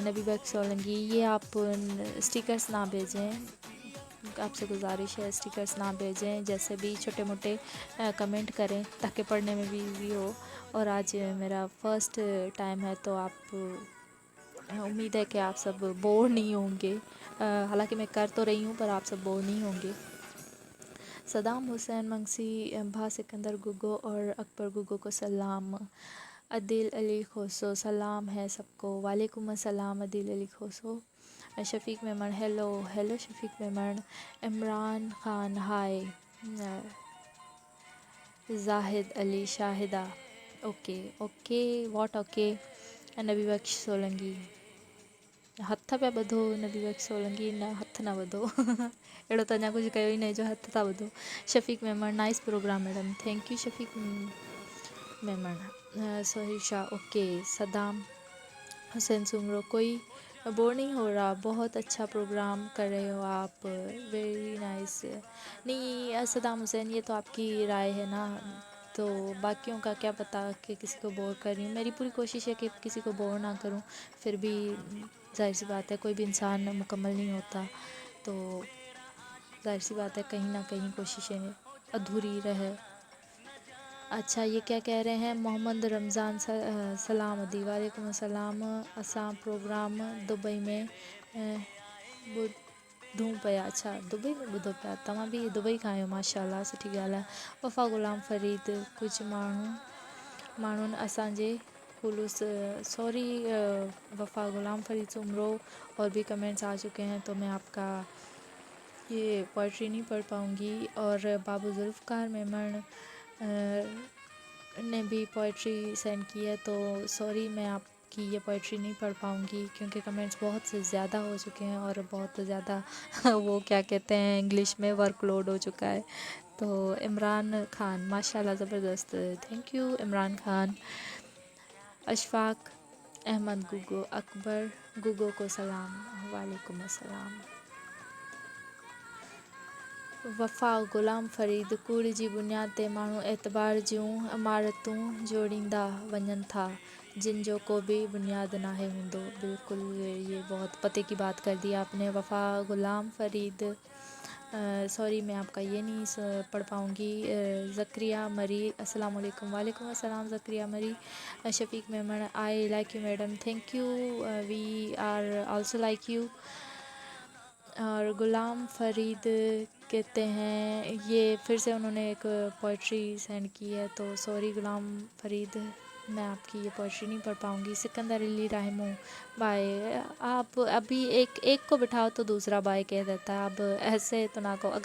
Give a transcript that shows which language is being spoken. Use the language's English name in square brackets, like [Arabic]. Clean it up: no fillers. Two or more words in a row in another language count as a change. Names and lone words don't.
[Urdu] نبی بخش سولنکی، یہ آپ اسٹیکرز نہ بھیجیں، آپ سے گزارش ہے اسٹیکرز نہ بھیجیں، جیسے بھی چھوٹے موٹے کمنٹ کریں تاکہ پڑھنے میں بھی ایزی ہو. اور آج میرا [English] first time [Urdu] ہے، تو آپ امید ہے کہ آپ سب بور نہیں ہوں گے، حالانکہ میں کر تو رہی ہوں پر آپ سب بور نہیں ہوں گے. صدام حسین منگسی، بھا سکندر گوگو اور اکبر گوگو کو سلام. عادل علی کھوسو، سلام ہے سب کو, [Arabic] وعليكم السلام [Urdu] عادل علی کھوسو. شفیق میمن, [English] hello hello [Urdu] شفیق میمن. عمران خان، ہائے. [English] Zahid Ali Shahida, okay okay, what okay. [Sindhi] नबी बख्श सोलंकी, हथ पिया ॿधो नबी बख्श सोलंकी, न हथ न ॿधो अहिड़ो त अञा कुझु कयो ई न जो हथ था ॿधो। [Urdu] شفیق میمن [English] nice program madam, thank you [Urdu] شفیق میمن. سہیل شاہ اوکے. صدام حسین سومرو کوئی بور نہیں ہو رہا، بہت اچھا پروگرام کر رہے ہو آپ, [English] very nice. [Urdu] نہیں صدام حسین یہ تو آپ کی رائے ہے نا، تو باقیوں کا کیا پتا کہ کسی کو بور کر رہی ہوں. میری پوری کوشش ہے کہ کسی کو بور نہ کروں، پھر بھی ظاہر سی بات ہے کوئی بھی انسان مکمل نہیں ہوتا، تو ظاہر سی بات ہے کہیں نہ کہیں کوششیں ادھوری رہے. اچھا یہ کیا کہہ رہے ہیں محمد رمضان سلام ادی, [Arabic] وعليكم السلام. [Sindhi] असां प्रोग्राम दुबई में ॿुधूं पिया। अच्छा दुबई में ॿुधो पिया, तव्हां बि दुबई खां आहियो, माशाल्लाह सुठी ॻाल्हि आहे। [Urdu] وفا غلام فرید [Sindhi] कुझु माण्हुनि असांजे खुलूस [Urdu] سوری وفا غلام فرید سومرو اور بھی کمنٹس آ چکے ہیں، تو میں آپ کا یہ پوئٹری نہیں پڑھ پاؤں گی. اور بابو ذوالفقار میمن نے بھی پوئٹری سینڈ کی ہے، تو سوری میں آپ کی یہ پوئٹری نہیں پڑھ پاؤں گی کیونکہ کمنٹس بہت سے زیادہ ہو چکے ہیں اور بہت زیادہ وہ کیا کہتے ہیں انگلش میں ورک لوڈ ہو چکا ہے. تو عمران خان ماشاءاللہ زبردست, [English] thank you [Urdu] عمران خان. اشفاق احمد گوگو اکبر گوگو کو سلام, [Arabic] وعليكم السلام. [Sindhi] वफ़ा ग़ुलाम फ़रीद कूड़ जी बुनियाद ते माण्हू एतबार जूं इमारतूं जोड़ींदा वञनि था जिन जो को भी बुनियाद नाहे हूंदो। [Urdu] بالکل یہ بہت پتے کی بات کر دی آپ نے وفا غلام فرید. سوری میں آپ کا یہ نہیں پڑھ پاؤں گی. زکریا مری [Arabic] السلام عليكم، وعليكم السلام [Urdu] زکریا مری. [English] Shafiq Memon I like you madam, thank you, we are also like you. [Urdu] اور غلام فرید کہتے ہیں، یہ پھر سے انہوں نے ایک پوئٹری سینڈ کی ہے، تو سوری غلام فرید میں آپ کی یہ پوئٹری نہیں پڑھ پاؤں گی. سکندر علی رہمو بائے، آپ ابھی ایک کو بٹھاؤ تو دوسرا بائے کہہ دیتا ہے، اب ایسے تو نہ کہو.